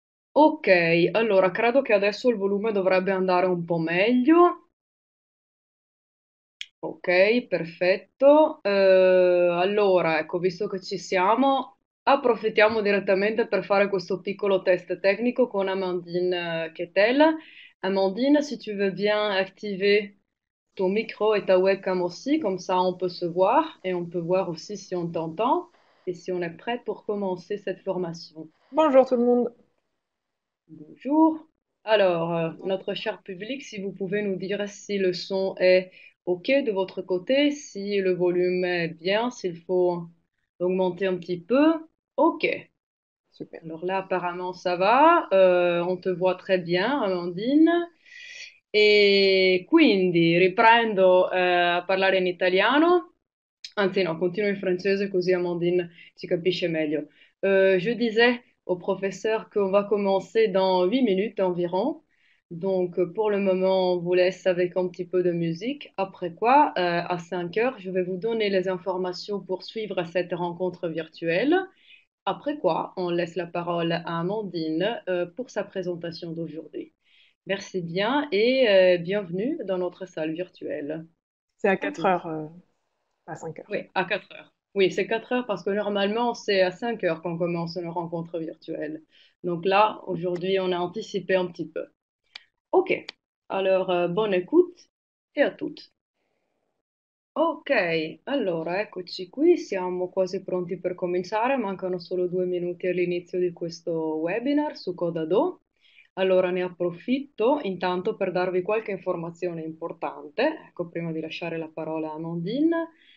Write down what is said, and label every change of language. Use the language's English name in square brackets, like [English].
[Italian] Ok, allora credo che adesso il volume dovrebbe andare un po' meglio. Ok, perfetto. Allora, ecco, visto che ci siamo, approfittiamo direttamente per fare questo piccolo test tecnico con Amandine Kettel. [French] Amandine, si tu veux bien activer ton micro et ta webcam aussi, comme ça on peut se voir et on peut voir aussi si on t'entend et si on est prêt pour commencer cette formation. Bonjour tout le monde. Bonjour. Alors, notre cher public, si vous pouvez nous dire si le son est OK de votre côté, si le volume est bien, s'il faut augmenter un petit peu. OK. Super. Alors là, apparemment, ça va. On te voit très bien, Amandine. [Italian] E quindi riprendo a parlare in italiano. Anzi, no, continuo in francese così Amandine ci capisce meglio. [French] Je disais au professeur qu'on va commencer dans 8 minutes environ. Donc, pour le moment, on vous laisse avec un petit peu de musique. Après quoi, à 5 heures, je vais vous donner les informations pour suivre cette rencontre virtuelle. Après quoi, on laisse la parole à Amandine pour sa présentation d'aujourd'hui. Merci bien et bienvenue dans notre salle virtuelle. C'est à À 4 toutes. heures, pas 5 heures. Oui, à 4 heures. Oui, c'est 4 heures parce que normalement, c'est à 5 heures qu'on commence nos rencontres virtuelles. Donc là, aujourd'hui, on a anticipé un petit peu. OK. Alors, bonne écoute et à toutes. [Italian] Ok, allora eccoci qui, siamo quasi pronti per cominciare, mancano solo 2 minuti all'inizio di questo webinar su Codado. Allora ne approfitto intanto per darvi qualche informazione importante, ecco, prima di lasciare la parola a Amandine.